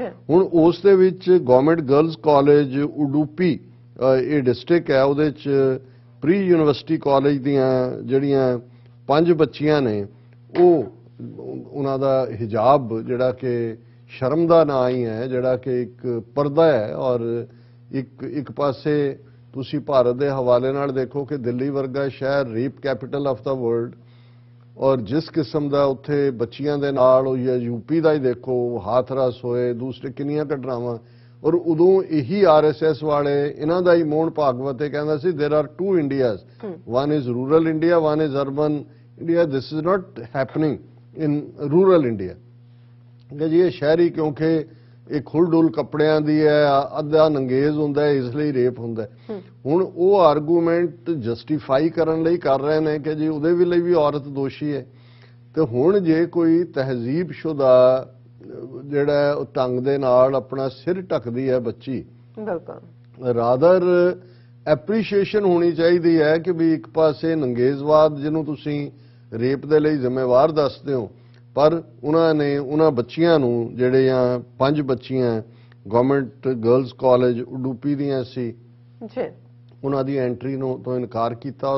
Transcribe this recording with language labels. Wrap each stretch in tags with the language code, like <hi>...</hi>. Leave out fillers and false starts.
<pa>ਹੁਣ ਉਸ ਦੇ ਵਿੱਚ ਗਵਰਨਮੈਂਟ ਗਰਲਸ ਕਾਲਜ ਉਡੂਪੀ ਇਹ ਡਿਸਟ੍ਰਿਕਟ ਹੈ, ਉਹਦੇ 'ਚ ਪ੍ਰੀ ਯੂਨੀਵਰਸਿਟੀ ਕਾਲਜ ਦੀਆਂ ਜਿਹੜੀਆਂ 5 ਬੱਚੀਆਂ ਨੇ, ਉਹਨਾਂ ਦਾ ਹਿਜਾਬ ਜਿਹੜਾ ਕਿ ਸ਼ਰਮ ਦਾ ਨਾਂ ਹੀ ਹੈ, ਜਿਹੜਾ ਕਿ ਇੱਕ ਪਰਦਾ ਹੈ। ਔਰ ਇੱਕ ਪਾਸੇ ਤੁਸੀਂ ਭਾਰਤ ਦੇ ਹਵਾਲੇ ਨਾਲ ਦੇਖੋ ਕਿ ਦਿੱਲੀ ਵਰਗਾ ਸ਼ਹਿਰ rape capital of ਦਾ world, ਔਰ ਜਿਸ ਕਿਸਮ ਦਾ ਉੱਥੇ ਬੱਚੀਆਂ ਦੇ ਨਾਲ ਹੋਈ ਹੈ, ਯੂਪੀ ਦਾ ਹੀ ਦੇਖੋ ਹਾਥਰਸ ਹੋਏ, ਦੂਸਰੇ ਕਿੰਨੀਆਂ ਘਟਨਾਵਾਂ। ਔਰ ਉਦੋਂ ਇਹੀ ਆਰਐਸਐਸ ਵਾਲੇ ਇਹਨਾਂ ਦਾ ਹੀ ਮੋਹਨ ਭਾਗਵਤ ਇਹ ਕਹਿੰਦਾ ਸੀ</pa> <en>there are 2 Indias, one is rural India,</en> <pa>one is urban India, this is not happening in rural India। ਕਿ ਜੀ ਇਹ ਸ਼ਹਿਰੀ ਕਿਉਂਕਿ ਇਹ ਖੁੱਲ੍ਹ-ਡੁੱਲ ਕੱਪੜਿਆਂ ਦੀ ਹੈ, ਅੱਧਾ ਨੰਗੇਜ਼ ਹੁੰਦਾ ਹੈ, ਇਸ ਲਈ ਰੇਪ ਹੁੰਦਾ। ਹੁਣ ਉਹ ਆਰਗੂਮੈਂਟ ਜਸਟੀਫਾਈ ਕਰਨ ਲਈ ਕਰ ਰਹੇ ਨੇ ਕਿ ਜੀ ਉਹਦੇ ਲਈ ਵੀ ਔਰਤ ਦੋਸ਼ੀ ਹੈ। ਤੇ ਹੁਣ ਜੇ ਕੋਈ ਤਹਿਜ਼ੀਬਸ਼ੁਦਾ ਜਿਹੜਾ ਉਹ ਢੰਗ ਦੇ ਨਾਲ ਆਪਣਾ ਸਿਰ ਢੱਕਦੀ ਹੈ ਬੱਚੀ, ਰਾਦਰ ਐਪਰੀਸ਼ੀਏਸ਼ਨ ਹੋਣੀ ਚਾਹੀਦੀ ਹੈ ਕਿ ਵੀ ਇੱਕ ਪਾਸੇ ਨੰਗੇਜ਼ਵਾਦ ਜਿਹਨੂੰ ਤੁਸੀਂ ਰੇਪ ਦੇ ਲਈ ਜ਼ਿੰਮੇਵਾਰ ਦੱਸਦੇ ਹੋ, ਪਰ ਉਹਨਾਂ ਨੇ ਉਹਨਾਂ ਬੱਚੀਆਂ ਨੂੰ ਜਿਹੜੀਆਂ 5 ਬੱਚੀਆਂ ਗਵਰਨਮੈਂਟ ਗਰਲਸ ਕਾਲਜ ਉਡੂਪੀ ਦੀਆਂ ਸੀ, ਉਹਨਾਂ ਦੀ ਐਂਟਰੀ ਨੂੰ ਤੋਂ ਇਨਕਾਰ ਕੀਤਾ।</pa>